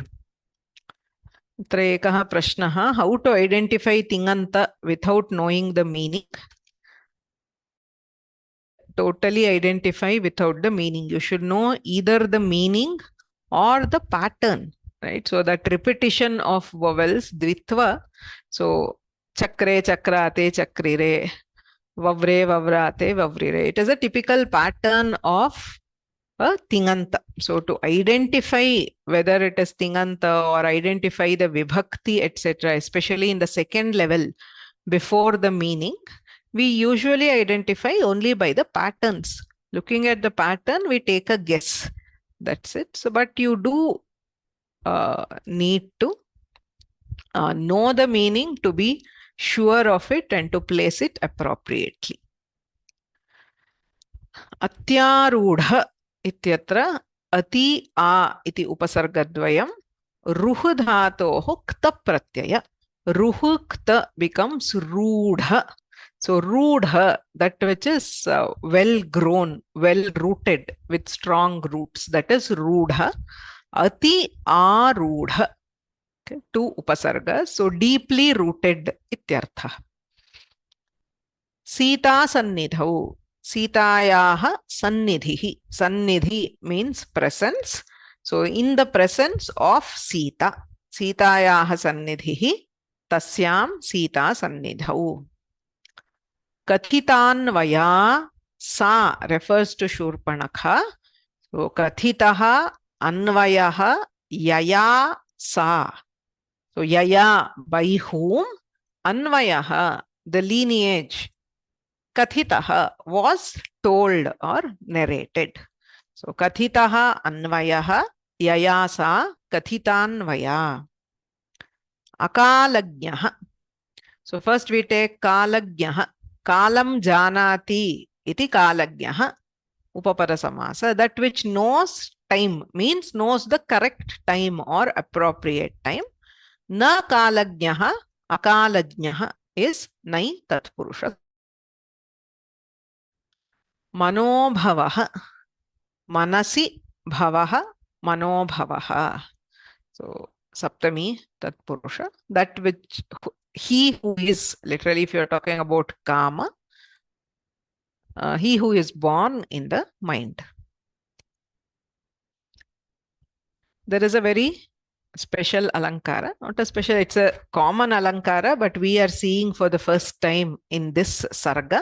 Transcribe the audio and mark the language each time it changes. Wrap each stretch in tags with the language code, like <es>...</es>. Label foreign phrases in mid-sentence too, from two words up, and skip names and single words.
<sa>Atra ekah prashnaha.</sa> <en>How to identify tinganta without knowing the meaning? Totally identify without the meaning. You should know either the meaning or the pattern, right? So that repetition of vowels, dvitva.</en> <sa>So chakre, chakrate, chakrire, vavre, vavrate, vavrire.</sa> <en>It is a typical pattern of a tinganta. So to identify whether it is tinganta or identify the vibhakti, etc., especially in the second level before the meaning, we usually identify only by the patterns. Looking at the pattern, we take a guess. That's it. So, but you do need to know the meaning to be sure of it and to place it appropriately.</en> <sa>Atyarudha ityatra ati a iti upasargadvayam ruh dhatoho kta pratyaya.</sa> <en>Ruh kta becomes rudha. So rudha, that which is well grown, well rooted with strong roots, that is rudha.</en> <sa>Ati arudha.</sa> <en>Okay, two upasargas. So deeply rooted ityartha.</en> <sa>Sita sannidhau. Sitayaha sannidhihi.</sa> <en>Sannidhi means presence. So in the presence of Sita.</en> <sa>Sitayaha sannidhihi. Tasyam Sita sannidhau. Kathitanvaya. Sa</sa> <en>refers to Shurpanakha.</en> <sa>So Kathitaha Anvayaha Yaya Sa.</sa> <en>So Yaya, by whom? Anvayaha, the lineage. Kathitaha was told or narrated.</en> <sa>So Kathitaha Anvayaha Yaya Sa Kathitanvaya.</sa> <en>Akalagyaha. So first we take Kalagyaha.</en> <sa>Kalam janati iti kalagyaha upaparasamasa.</sa> <en>That which knows time, means knows the correct time or appropriate time.</en> <sa>Na kalagyaha, akalajnyaha is nai tatpurusha. Manobhavaha. Manasi bhavaha, manobhavaha. So saptami tatpurusha.</sa> <en>That which he who is, literally if you are talking about kama, he who is born in the mind. There is a very special alankara, not a special, it's a common alankara, but we are seeing for the first time in this sarga.</en>